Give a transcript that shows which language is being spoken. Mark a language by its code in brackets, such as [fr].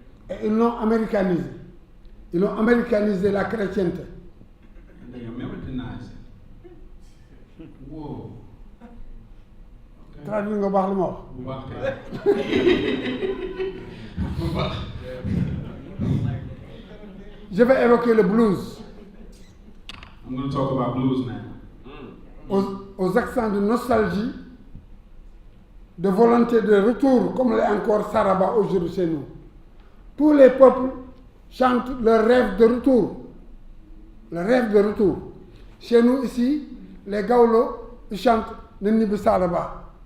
[fr] Et ils l'ont américanisé. Ils ont américanisé la chrétienté. [en] And they Americanized it. Whoa. [fr] Traduit [wo] nga baax li ma wax. [fr] Je vais évoquer le blues. [en] I'm going to talk about blues now. [fr] Aux accents de nostalgie, de volonté de retour, comme l'est encore Saraba aujourd'hui chez nous. Tous les peuples chantent leur rêve de retour. Le rêve de retour. Chez nous ici, les Gaulos, ils chantent le Nibi Saraba.